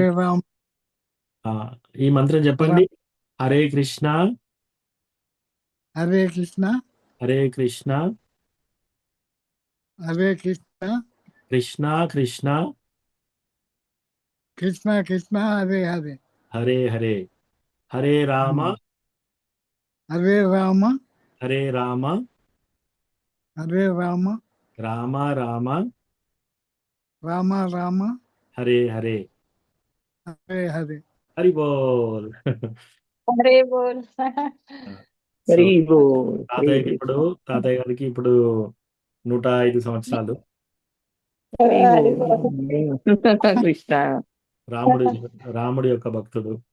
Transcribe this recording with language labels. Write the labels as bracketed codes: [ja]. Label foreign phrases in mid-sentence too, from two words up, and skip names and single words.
[te] రామ్. ఈ మంత్రం చెప్పండి. హరే కృష్ణ. హరే కృష్ణ. హరే కృష్ణ. హరే కృష్ణ. కృష్ణ కృష్ణ. కృష్ణ కృష్ణ. హరే హరే. హరే హరే. హరే రామ. హరే రామ. హరే రామ. హరే రామ. రామ రామ. రామ రామ. హరే హరే. హరే హరే. [bn] హరి బోల్. హరే బోల్. హరి బోల్. [te] తాతయ్య గారికి ఇప్పుడు 105 సంవత్సరాలు. కృష్ణ. రాముడి యొక్క భక్తుడు.